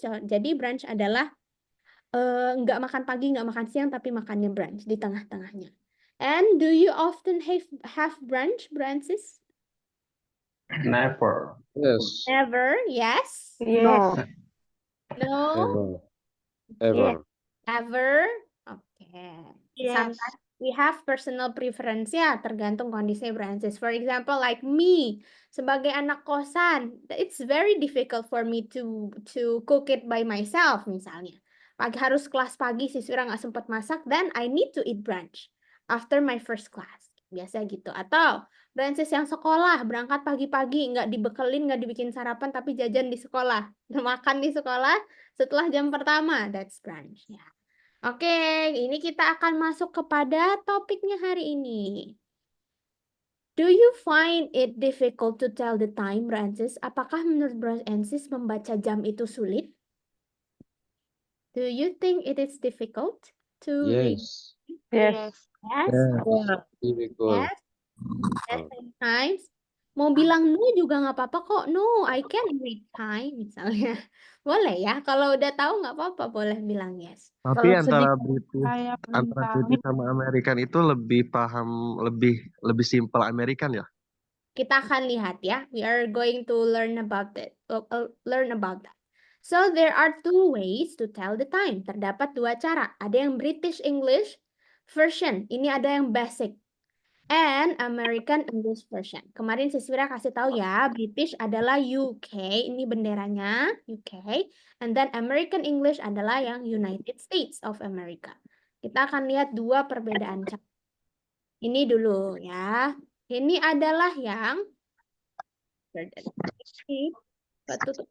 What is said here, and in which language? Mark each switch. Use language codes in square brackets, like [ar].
[id] Jadi brunch adalah nggak makan pagi, nggak makan siang, tapi makannya brunch di tengah-tengahnya. [en] And do you often have brunch, Francis? Never. Yes. Never, yes. No. No. Ever. Ever? Okay. Yes. Sometimes we have personal preference ya, [id] tergantung kondisi [en] Francis. For example, like me, [id] sebagai anak kosan, [en] it's very difficult for me to cook it by myself misalnya. [id] Harus kelas pagi, siswa nggak sempat masak, [en] then I need to eat brunch after my first class. [id] Biasa gitu. Atau Francis yang sekolah, berangkat pagi-pagi, nggak dibekelin, nggak dibikin sarapan, tapi jajan di sekolah. Makan di sekolah setelah jam pertama, [en] that's brunch [id] ya. Oke, ini kita akan masuk kepada topiknya hari ini. [en] Do you find it difficult to tell the time, Francis? [id] Apakah menurut Francis membaca jam itu sulit? [en] Do you think it is difficult to read? Yes. Yes. Yes. Yeah. Difficult. Yes. At sometimes [id] mau bilang no juga nggak apa-apa kok. [en] No, I can read time [id] misalnya. Boleh ya. Kalau udah tahu nggak apa-apa, boleh bilang yes. Tapi Kalau antara sedikit British saya belum antara tahu. British sama American itu lebih paham lebih simpel American ya. Kita akan lihat ya. [en] We are going to learn about it. Learn about that. So there are two ways to tell the time. [id] Terdapat dua cara. Ada yang British English version. Ini ada yang basic. [en] And American English version. [id] Kemarin Siswira kasih tahu ya, British adalah UK, ini benderanya UK. [en] And then [id] American English adalah yang United States of America. Kita akan lihat dua perbedaan cara. Ini dulu ya. Ini adalah yang ketutup.